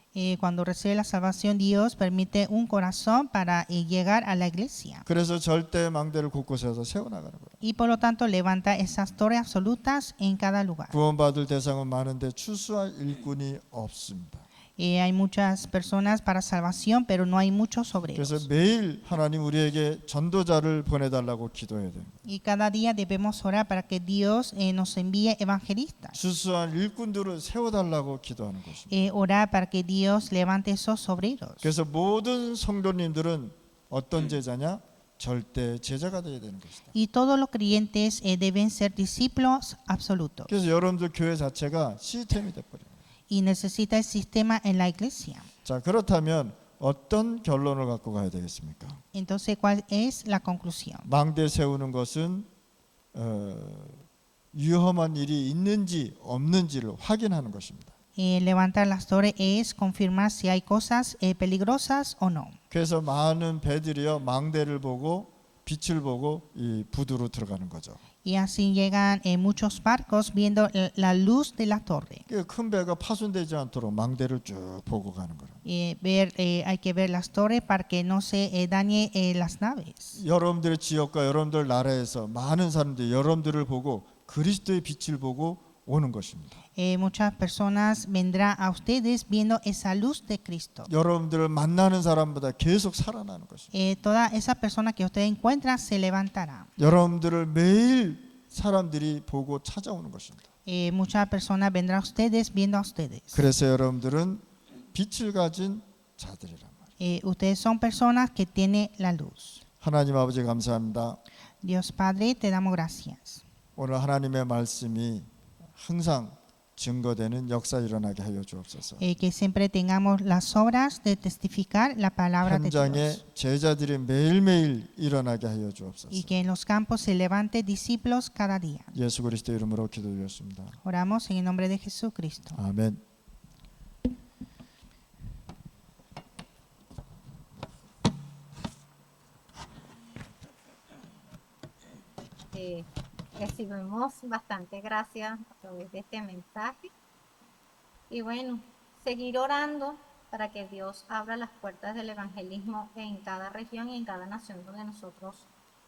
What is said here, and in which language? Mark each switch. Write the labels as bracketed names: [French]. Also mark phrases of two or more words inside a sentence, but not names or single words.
[Spanish] Cuando recibe la salvación, Dios permite un corazón para llegar a la iglesia. [Korean] 그래서 절대 망대를 곳곳에서 세워나가는 거예요. [Spanish] Y por lo tanto levanta esas torres absolutas en cada lugar. [Korean] 구원받을 대상은 많은데 추수할 일꾼이 없습니다. [Spanish] Hay muchas personas para salvación, pero no hay muchos [Korean] 그래서 [Spanish] obreros. [Korean] 매일 하나님 우리에게 전도자를 보내달라고 기도해야 돼요. [Spanish] Y cada día debemos orar para que Dios nos envíe evangelistas. [Korean] 추수한 일꾼들을 세워달라고 기도하는 것입니다. [Spanish] Orar para que Dios levante esos obreros. [Korean] 그래서 모든 성도님들은 어떤 제자냐? 절대 제자가 되어야 되는 것이다. [Spanish] Y todos los creyentes deben ser discípulos absolutos. [Korean] 그래서 여러분들 교회 자체가 시스템이 돼버려요. [Spanish] Y necesita el sistema en la iglesia. [Korean] 자, 그렇다면 어떤 결론을 갖고 가야 되겠습니까? [Spanish] Entonces, ¿cuál es la conclusión? [Korean] 망대 세우는 것은 위험한 일이 있는지 없는지를 확인하는 것입니다. [Spanish] Levantar las torres es confirmar si hay cosas peligrosas o no. [Korean] 그래서 많은 배들이요 망대를 보고 빛을 보고 이 부두로 들어가는 거죠. [Spanish] Y así llegan muchos barcos viendo la luz de la torre. [Korean] 큰 배가 파손되지 않도록 망대를 쭉 보고 가는 거예요. [Spanish] Hay que ver las torres para que no se dañe las naves. [Korean] 여러분들의 지역과 여러분들 나라에서 많은 사람들이 여러분들을 보고 그리스도의 빛을 보고 오는 것입니다. [Spanish] Muchas personas vendrán a ustedes viendo esa luz de Cristo. [Korean] 여러분들을 만나는 사람보다 계속 살아나는 것입니다. [Spanish] Toda esa persona que ustedes encuentran se levantará. [Korean] 여러분들을 매일 사람들이 보고 찾아오는 것입니다. [Spanish] Muchas personas vendrán a ustedes viendo a ustedes. [Korean] 그래서 여러분들은 빛을 가진 자들이란 말이에요. [Spanish] Ustedes son personas que tienen la luz. [Korean] 하나님 아버지 감사합니다. [Spanish] Dios Padre, te damos gracias. [Korean] 오늘 하나님의 말씀이 항상 증거되는 역사 일어나게 하여 주옵소서. [Spanish] Que siempre tengamos las obras de testificar la palabra de [Korean] 현장에 [Spanish] Dios. [Korean] 제자들이 매일매일 일어나게 하여 주옵소서. [Spanish] Y que en los campos se levante discípulos cada día. [Korean] 예수 그리스도 이름으로 기도드렸습니다. [Spanish] Oramos en el nombre de Jesucristo. [Korean] 아멘. [Spanish] Recibimos bastante gracias a través de este mensaje y bueno, seguir orando para que Dios abra las puertas del evangelismo en cada región y en cada nación donde nosotros